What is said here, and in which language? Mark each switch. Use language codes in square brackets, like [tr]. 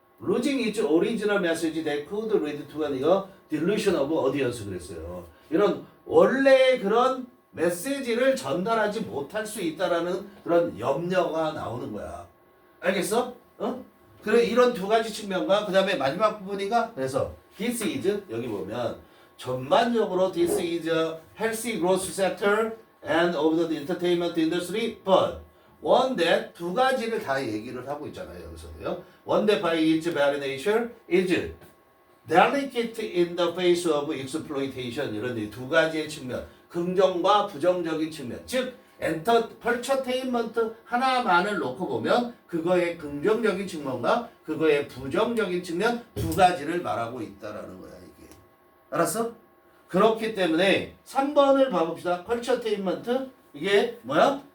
[en] Losing its original message that could lead to a delusion of audience [ko] 그랬어요. 이런 원래 그런 메시지를 전달하지 못할 수 있다라는 그런 염려가 나오는 거야. 알겠어? 그래 이런 두 가지 측면과 그 다음에 마지막 부분인가? [en] 그래서 this is [ko] 여기 보면 전반적으로 [en] this is a healthy growth sector and of the entertainment industry, but one that [ko] 두 가지를 다 얘기를 하고 있잖아요. 여기서요. [en] One that by its very nature is delicate in the face of exploitation. [ko] 이런 두 가지의 측면, 긍정과 부정적인 측면. 즉, 컬처테인먼트 하나만을 놓고 보면 그거의 긍정적인 측면과 그거의 부정적인 측면 두 가지를 말하고 있다라는 거야, 이게. 알았어? 그렇기 때문에 3번을 봐봅시다. 컬처테인먼트 이게 뭐야?